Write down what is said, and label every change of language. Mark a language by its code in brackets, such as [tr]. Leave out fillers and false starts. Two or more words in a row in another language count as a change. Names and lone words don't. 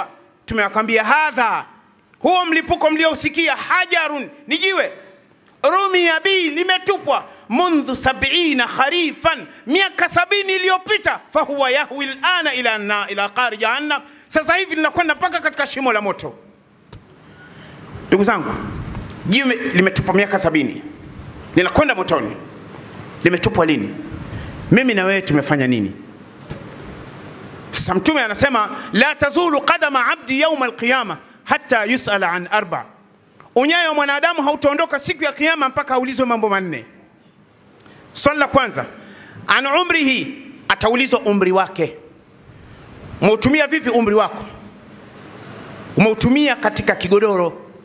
[sw] Mtume akamwambia hadha, huo mlipuko mliousikia, hajarun, ni jiwe, [ar] رمي به, [sw] limetupwa, [ar] منذ 70 خريفا, [sw] miaka 70 iliyopita, [ar] فهو يهوي الآن إلى قعر جهنم, [sw] sasa hivi linakwenda mpaka katika shimo la moto. Ndugu zangu, jiwe limetupwa miaka 70, linakwenda motoni. Limetupwa lini? Mimi na wewe tumefanya nini? Sasa Mtume anasema [ar] لا تزول قدم عبد يوم القيامة حتى يسأل عن 4. [sw] Unyayo wa mwanadamu hautaondoka siku ya kiyama mpaka aulizwe mambo 4. Swali la kwanza, [ar] عن عمره, [sw] ataulizwa umri wake. Umeutumia vipi umri wako? Umeutumia katika kigodoro?